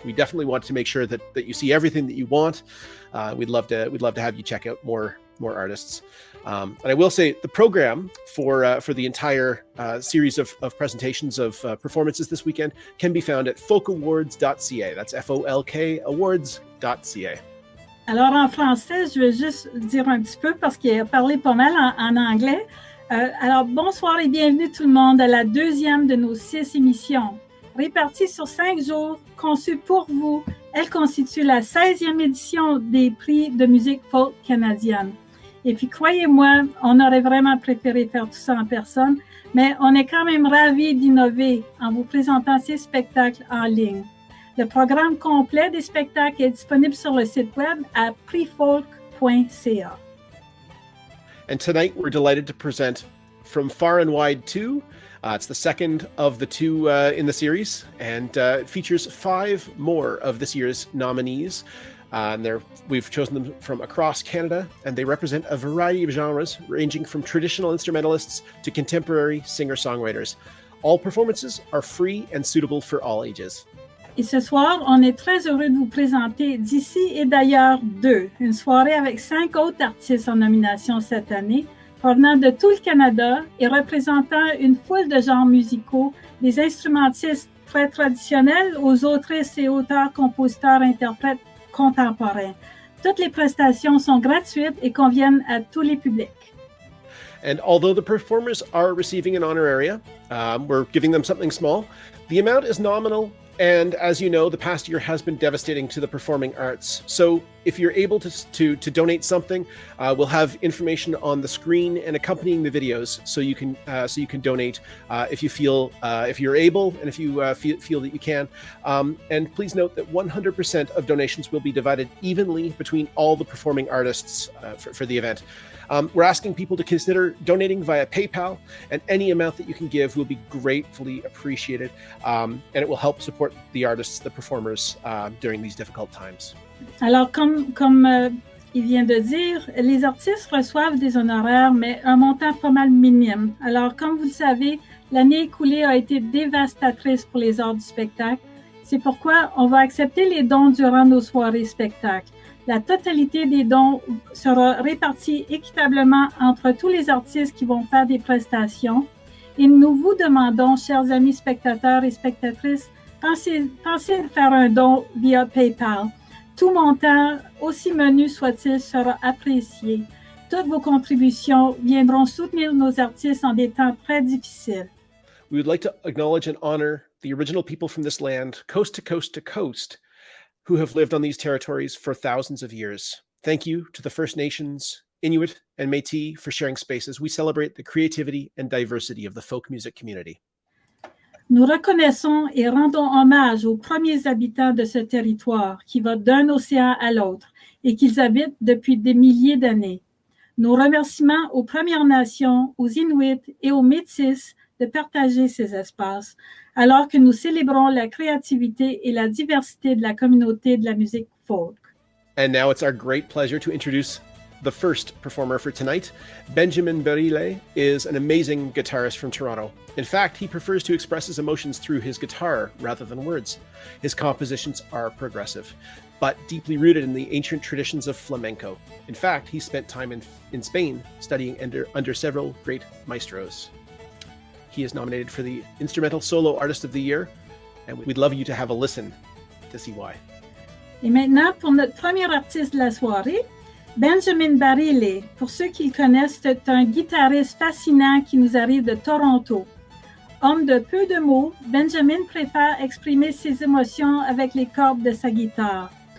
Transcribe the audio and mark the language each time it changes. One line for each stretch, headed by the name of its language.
English: We definitely want to make sure that you see everything that you want. We'd love to have you check out more artists. And I will say the program for the entire series of presentations of performances this weekend can be found at folkawards.ca. That's FOLK awards.ca.
French: Alors en français, je vais juste dire un petit peu parce qu'il a parlé pas mal en anglais. Alors bonsoir et bienvenue tout le monde à la deuxième de nos 6 émissions. Réparties sur 5 jours, conçues pour vous, elle constitue la 16e édition des Prix de musique folk canadienne. Et puis, croyez-moi, on aurait vraiment préféré faire tout ça en personne, mais on est quand même ravis d'innover en vous présentant ces spectacles en ligne. Le programme complet des spectacles est disponible sur le site web à prisfolk.ca.
English: And tonight, we're delighted to present From Far and Wide 2. It's the second of the 2 in the series, and it features 5 more of this year's nominees. We've chosen them from across Canada, and they represent a variety of genres, ranging from traditional instrumentalists to contemporary singer-songwriters. All performances are free and suitable for all ages. Et ce soir, on est très heureux de vous présenter D'ici et d'ailleurs 2, une soirée avec 5 autres artistes en nomination cette année, provenant de tout le Canada et représentant une foule de genres musicaux, des instrumentistes très traditionnels aux autrices et auteurs, compositeurs, interprètes contemporains. Toutes les prestations sont gratuites et conviennent à tous les publics. And although the performers are receiving an honoraria, we're giving them something small. The amount is nominal, and as you know, the past year has been devastating to the performing arts. So if you're able to donate something, we'll have information on the screen and accompanying the videos, so you can donate if you feel if you're able and if you feel that you can. And please note that 100% of donations will be divided evenly between all the performing artists for the event. We're asking people to consider donating via PayPal, and any amount that you can give will be gratefully appreciated, and it will help support the artists, the performers during these difficult times.
French: Alors, comme il vient de dire, les artistes reçoivent des honoraires, mais un montant pas mal minime. Alors, comme vous le savez, l'année écoulée a été dévastatrice pour les arts du spectacle. C'est pourquoi on va accepter les dons durant nos soirées spectacles. La totalité des dons sera répartie équitablement entre tous les artistes qui vont faire des prestations. Et nous vous demandons, chers amis spectateurs et spectatrices, pensez à faire un don via PayPal. Tout montant, aussi menu soit-il, sera apprécié. Toutes vos contributions viendront soutenir nos artistes en des temps très difficiles.
English: We would like to acknowledge and honor the original people from this land, coast to coast to coast, who have lived on these territories for thousands of years. Thank you to the First Nations, Inuit, and Métis for sharing space as we celebrate the creativity and diversity of the folk music community.
French: Nous reconnaissons et rendons hommage aux premiers habitants de ce territoire qui va d'un océan à l'autre et qu'ils habitent depuis des milliers d'années. Nos remerciements aux Premières Nations, aux Inuits et aux Métis de partager ces espaces, alors que nous célébrons la créativité et la diversité de la communauté de la musique folk.
English: And now it's our great pleasure to introduce the first performer for tonight. Benjamin Barrile is an amazing guitarist from Toronto. In fact, he prefers to express his emotions through his guitar rather than words. His compositions are progressive, but deeply rooted in the ancient traditions of flamenco. In fact, he spent time in Spain studying under several great maestros. He is nominated for the Instrumental Solo Artist of the Year, and we'd love you to have a listen to see why.
French: Et maintenant, pour notre premier artiste de la soirée, Benjamin Barrile. Pour ceux qui le connaissent, c'est un guitariste fascinant qui nous arrive de Toronto. Homme de peu de mots, Benjamin préfère exprimer ses émotions avec les cordes de sa guitare.